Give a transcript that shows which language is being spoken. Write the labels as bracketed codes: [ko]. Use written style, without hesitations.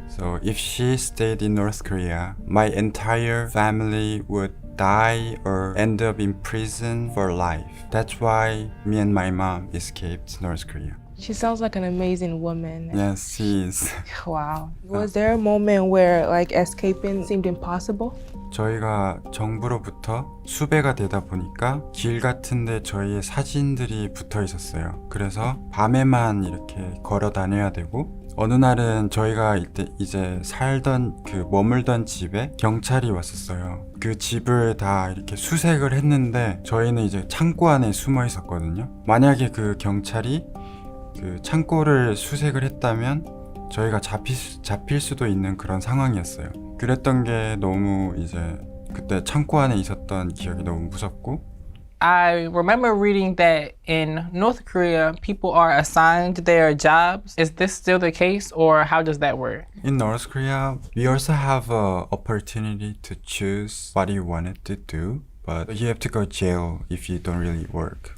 [en] So if she stayed in North Korea, my entire family would die or end up in prison for life. That's why me and my mom escaped North Korea. She sounds like an amazing woman. Yes, she is. Wow. Was there a moment where escaping seemed impossible? [ko] 저희가 정부로부터 수배가 되다 보니까 길 같은데 저희의 사진들이 붙어 있었어요. 그래서 밤에만 이렇게 걸어 다녀야 되고 어느 날은 저희가 이제 살던 머물던 집에 경찰이 왔었어요. 그 집을 다 이렇게 수색을 했는데 저희는 이제 창고 안에 숨어 있었거든요. 만약에 그 경찰이 그 창고를 수색을 했다면 저희가 잡힐 수도 있는 그런 상황이었어요. 그랬던 게 너무 이제 그때 창고 안에 있었던 기억이 너무 무섭고 [en] I remember reading that in North Korea, people are assigned their jobs. Is this still the case, or how does that work? In North Korea, we also have a opportunity to choose what you wanted to do, but you have to go jail if you don't really work.